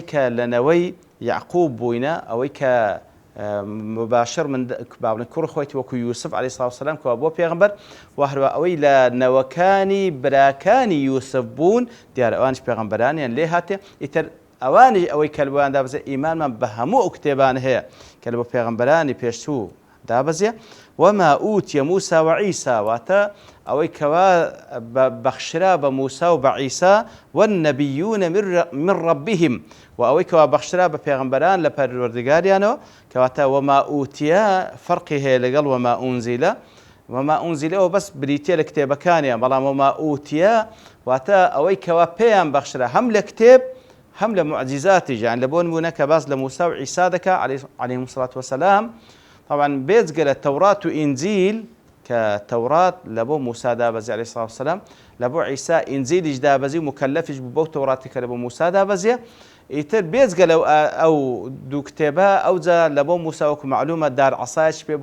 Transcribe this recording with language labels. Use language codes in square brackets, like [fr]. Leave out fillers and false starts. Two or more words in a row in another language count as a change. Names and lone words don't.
[ckb] کە لەنەوەی یعقوب بووینە ئەوەی کە مباشر من باڵێن کوڕ خۆیت وەکو یوسف عەلەیهی سڵاو وسەلام کەوا بۆ پێغەمبەر و هەروە ئەوەی لە نەوەکانی براکانی یوسف بوون دیارە ئەوانش پێغەمبەرانیان لێ هاتێ ئیتر ئەوانش ئەوەی کە بۆیان دابەزێ ئیمانمان بە هەموو ئەو کتێبان هەیە کە لە بۆ پێغەمبەرانی پێشوو دابەزێ [ar] وما أوتي موسى وعيسى [ckb] واتە ئەوەی کەوا بەخشرا بە موسا و بە عیسا [ar] والنبيون من ربهم [ckb] و ئەوەی کەوا بەخشرا بە پێغەمبەران لە پەروەردگاریانەوە کەواتە [ar] وما أوتیا [ckb] فەرقی هەیە لەگەڵ [ar] وما أنزلەوە [ckb] بەس بریتە لە کتێبەکانیان بەڵام [ar] وما أوتیا [ckb] واتە ئەوەی کەوا پێیان بەخشرا هەم لە کتێب هەم لە معجزاتیش یان لە بۆ نمونە کە باس لە موسا و عیسا دەکا [ar] عەلەیهیمو الصلاة والسلام. [ckb] طبعا بێجگە لە تەورات و ئینجیل کە تەورات لە بۆ موسا دابەزێ عەلەیهی سڵاو وسەلام لە بۆ عیسا ئینجیلیش دابەزی و مکەلەفیش بوو بەو تەوراتی کە لە بۆ موسا دابەزێ ئیتر بێجگە لەو ئەو دوو کتێبە ئەوجا لە بۆ موسا وەکو معلومە دار عەسایەش پێ